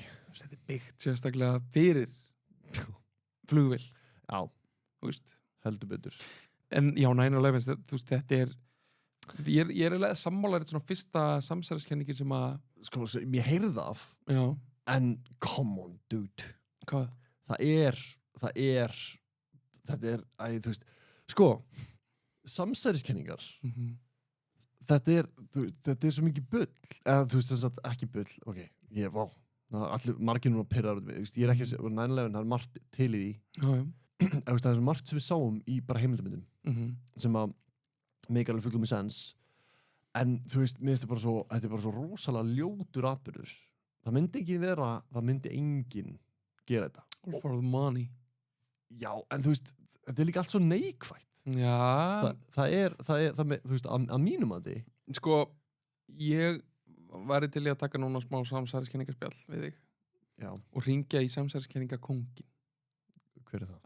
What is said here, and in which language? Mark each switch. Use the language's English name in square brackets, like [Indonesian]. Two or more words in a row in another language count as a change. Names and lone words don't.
[Icelandic] Þetta er byggt sérstaklega fyrir flugvél. Já. Þú veist. Heldur betur. En já, 9/11s, þú veist, þetta er, ég er eiginlega sammálarið svona fyrsta samsæriskenningin sem að sko, ég heyrði það af. Já. [English] En come on, dude. [Icelandic] Hvað? Það er þú veist, sko samsæriskenningar þetta er svo mikið bull, eða þú veist þess að ekki bull, ok, allir margir núna pirrar út við, ég er ekki að segja 9/11, það er margt til í því það er margt sem við sáum í bara heimildamöndum sem að make alveg fullum í sens, en þú veist, mér finnst þetta er bara svo rosalega ljótur atburður, það myndi enginn gera þetta. [English] All for the money. [Icelandic] Já, en þú veist, þetta er líka allt svo neikvætt. Já. Það er þú veist, að mínum að því. Sko, ég væri til í að taka núna smá samsæriskenningarspjall við þig. Já. Og hringja í samsæriskenningakóngin. Hver er það?